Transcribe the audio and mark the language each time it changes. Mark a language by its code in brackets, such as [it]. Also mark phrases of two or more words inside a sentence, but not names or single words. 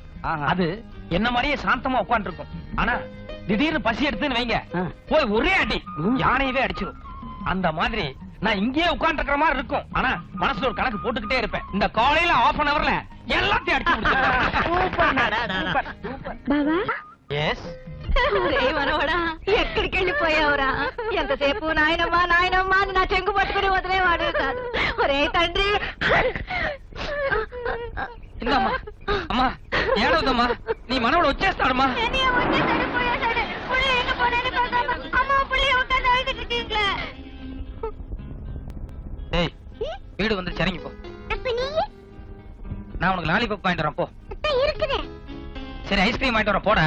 [ta] அது என்ன மாதிரியே சாந்தமா உட்கார்ந்து இருக்கும். ஆனா திடீர்னு பசி எடுத்துன்னு வைங்க, போய் ஒரே அடி யானையவே அடிச்சிடும். அந்த மாதிரி நான் இங்கேயே உட்கார்ந்து இருக்கிற மாதிரி இருக்கும். ஆனா மனசுல ஒரு கணக்கு போட்டுக்கிட்டே இருப்பேன். இந்த காலையில [en] ½ an hour [ta] எல்லாத்தையும் அடிச்சு முடிச்சிருவேன். எஸ் [te] మనవడా ఎక్కడికి వెళ్ళిపోయావురా? ఎంతసేపు నాయనమ్మా నాయనమ్మా అని నా చెంగు పట్టుకుని వదిలేవాడు కాదు. ఒరే తండ్రి. [ta] இல்லம்மா அம்மா ஏడవదమ్మా, [te] నీ మనవడు వచ్చేస్తాడమ్మా. [ta] ஏய் வீடு வந்து இறங்கி போ. நான் உனக்கு லாலிபாப் வாங்கிட்டு வரேன் போ. சரி ஐஸ்கிரீம் வாங்கிட்டு வரேன் போடா.